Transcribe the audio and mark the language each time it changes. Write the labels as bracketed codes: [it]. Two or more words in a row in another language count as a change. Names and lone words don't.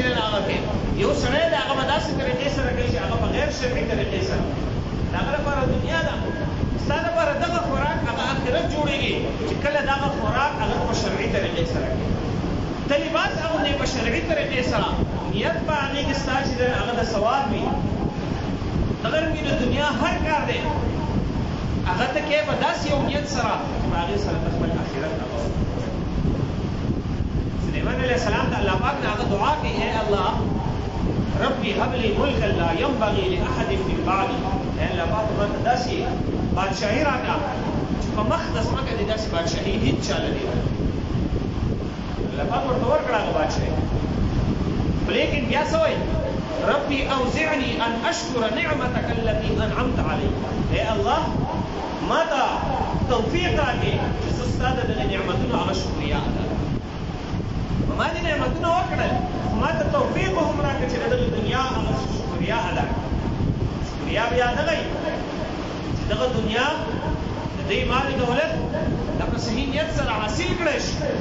[ps] دی نه هغه کوې یو سړی د هغه به داسې طریقې سره کوي چې هغه په غیر شرعي طریقې سره د هغه لپاره دنیا ده ستا لپاره دغه خوراک هغه آخرت جوړېږي چې کله دغه خوراک هغه په شرعي طریقې سره کوي ته لباس اغوندې په شرعي طریقې سره نیت په هغې کې ستا چې دی هغه د ثواب وي دغه رنګې د دنیا هر کار دی هغه ته کوې په داسې یو نیت سره چې په هغې سره ته خپل آخرت هغه سلیمان [ar] علیه السلام [ps] د الله پاک نه هغه دعا کوي ای الله [ar] ربي هب لي ملكا لا ينبغي لأحد من بعدي [ps] الله پاک ماته داسې بادشاهي راکړه چې په مخ د ځمکه دې داسې بادشاهي هېڅ چا نه دی الله پاک ورته ورکړه هغه بادشاهي لیکن بیا څه وایي [ar] ربي اوزعني ان اشكر نعمتك التي انعمت علي [ps] اے الله ما ته توفیق راکړي چې زه ستا د دغه نعمتونو هغه شکریا ادا کړم ما دې نعمتونه وکړل ما ته توفیق هم راکړي چې د دغه دنیا هغه شکریا ادا کړم شکریا بیا دغه چې دغه دنیا د دې مال دولت د په صحیح نیت سره حاصل کړی شي